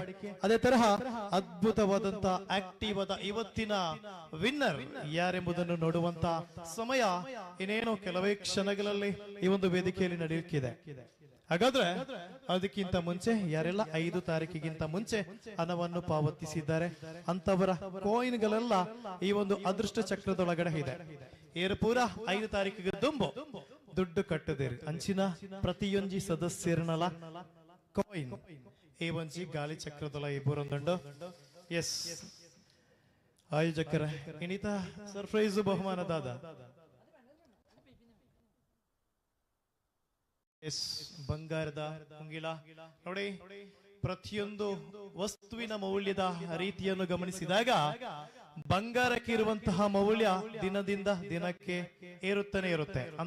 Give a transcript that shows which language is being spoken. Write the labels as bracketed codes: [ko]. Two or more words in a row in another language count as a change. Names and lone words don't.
[kn] ಅದೇ ತರಹ ಅದ್ಭುತವಾದಂತಹ ಆಕ್ಟಿವಾದ ಇವತ್ತಿನ ವಿನ್ನರ್ ಯಾರೆಂಬುದನ್ನು ನೋಡುವಂತ ಸಮಯ ಇನ್ನೇನು ಕೆಲವೇ ಕ್ಷಣಗಳಲ್ಲಿ ಈ ಒಂದು ವೇದಿಕೆಯಲ್ಲಿ ನಡೆಯುತ್ತಿದೆ. ಹಾಗಾದ್ರೆ ಅದಕ್ಕಿಂತ ಮುಂಚೆ ಯಾರೆಲ್ಲ 5 ತಾರೀಕಿಗಿಂತ ಮುಂಚೆ ಹಣವನ್ನು ಪಾವತಿಸಿದ್ದಾರೆ ಅಂತವರ ಕಾಯಿನ್ಗಳೆಲ್ಲ ಈ ಒಂದು ಅದೃಷ್ಟ ಚಕ್ರದೊಳಗಡೆ ಇದೆ. [tcy] ಏರು ಪೂರ 5 ತಾರೀಕಿಗೆ ದುಂಬು ದುಡ್ಡು ಕಟ್ಟದಿರಿ ಅಂಚಿನ ಪ್ರತಿಯೊಂಜಿ ಸದಸ್ಯರನಲ ಕಾಯಿನ್ ಈ ಒಂಜಿ ಗಾಲಿ ಚಕ್ರದೊಲ ಈ ಬೂರೊಂದುಂಡು. ಎಸ್ ಆಯೋಜಕರ ಇನಿತ ಸರ್ಪ್ರೈಸ್ ಬಹುಮಾನದಾದ ಎಸ್ ಬಂಗಾರದ ಉಂಗಿಲ ನೋಡಿ. [kn] ಪ್ರತಿಯೊಂದು ವಸ್ತುವಿನ ಮೌಲ್ಯದ ರೀತಿಯನ್ನು ಗಮನಿಸಿದಾಗ ಬಂಗಾರಕ್ಕೆ ಇರುವಂತಹ ಮೌಲ್ಯ ದಿನದಿಂದ ದಿನಕ್ಕೆ ಏರುತ್ತಾನೆ ಇರುತ್ತೆ ಅಂತ.